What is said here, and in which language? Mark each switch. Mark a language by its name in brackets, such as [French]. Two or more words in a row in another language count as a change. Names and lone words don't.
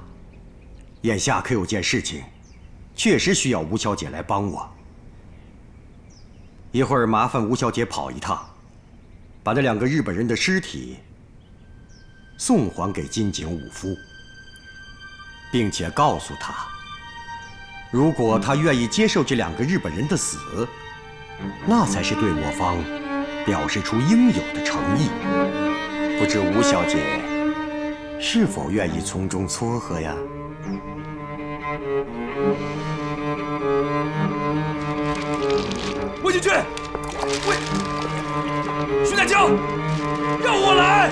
[Chinese] 眼下可有件事情，确實需要吳小姐來幫我。一會兒麻煩吳小姐跑一趟，把那2個日本人的屍體送還給金井武夫，並且告訴他，如果他願意接受這2個日本人的死，那才是對我方表示出應有的誠意。不知吳小姐是否願意從中撮合呀？魏景俊，徐乃江，让我来！